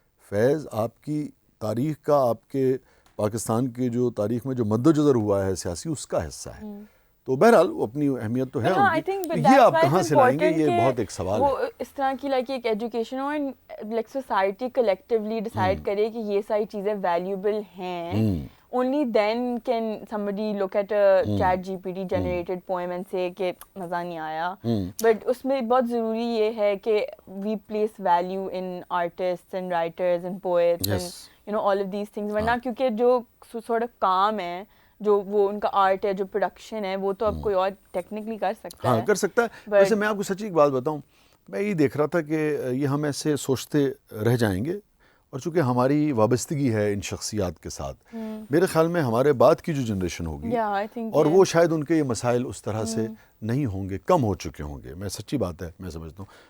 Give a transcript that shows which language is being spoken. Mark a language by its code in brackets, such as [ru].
[ur] فیض آپ کی تاریخ کا, آپ کے پاکستان کے جو تاریخ میں جو مد و جزر ہوا ہے سیاسی, اس کا حصہ ہے. تو بہرحال وہ اپنی اہمیت تو ہے ان کی. یہ آپ کہاں سے لائیں گے, یہ بہت ایک سوال ہے. وہ اس طرح کی لائک ایک ایجوکیشن اور لائک سوسائٹی کلیکٹیولی ڈیسائیڈ کرے کہ یہ ساری چیزیں ویلیوبل ہیں. [en] Only then can somebody look at a chat GPT generated poem and say [ur] کہ مزہ نہیں آیا. [en] But [ur] اس میں بہت ضروری یہ ہے کہ [en] we place value in artists and writers and poets and all of these things. [ur] ورنہ کیونکہ جو sort of کام ہے, جو وہ ان کا آرٹ ہے, جو پروڈکشن ہے, وہ تو اب کوئی اور ٹیکنیکلی کر سکتا ہے. ہاں کر سکتا ہے. ویسے میں آپ کو سچی ایک بات بتاؤں, میں یہ دیکھ رہا تھا کہ یہ ہم ایسے سوچتے رہ جائیں گے, اور چونکہ ہماری وابستگی ہے ان شخصیات کے ساتھ, میرے خیال میں ہمارے بعد کی جو جنریشن ہوگی اور وہ شاید ان کے یہ مسائل اس طرح سے نہیں ہوں گے, کم ہو چکے ہوں گے. میں سچی بات ہے, میں سمجھتا ہوں.